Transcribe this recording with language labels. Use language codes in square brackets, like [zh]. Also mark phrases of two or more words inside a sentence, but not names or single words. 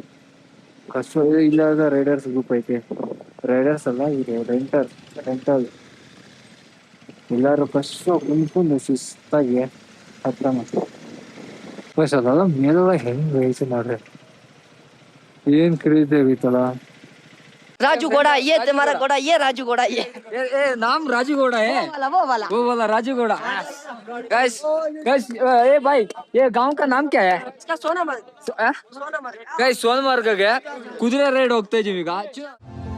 [kn] ಕಷ್ಟ. ಇಲ್ಲಾದ ರೈಡರ್ಸ್ ಗ್ರೂಪ್ ಐತಿ. ರೈಡರ್ಸ್ ಅಲ್ಲ, ಇದು ರೆಂಟಲ್. ಎಲ್ಲಾರು ಫಸ್ಟ್ ಕುಂತ್ಕೊಂಡು ಶಿಸ್ತಾಗಿ ಹತ್ರ ಬಸ್ ಅದಲ್ಲ. ಮೇಲೆಲ್ಲ ಹೆಂಗ್ ಐತಿ ನೋಡ್ರಿ, ಏನ್ ಕ್ರೇಜಿ ಆಗೈತಲ್ಲ. [hi] राजू घोड़ा ये तुम्हारा घोड़ा ये राजू घोड़ा ये नाम राजू घोड़ा है, वो वाला राजू घोड़ा. गाइस ए भाई, ये गांव का नाम क्या है? इसका सोनामर्ग. [kn] गाइस, सोनमार्ग ಕುದುರೆ ರೈಡ್ ಹೋಗ್ತಾ ಇದೀವಿ ಈಗ.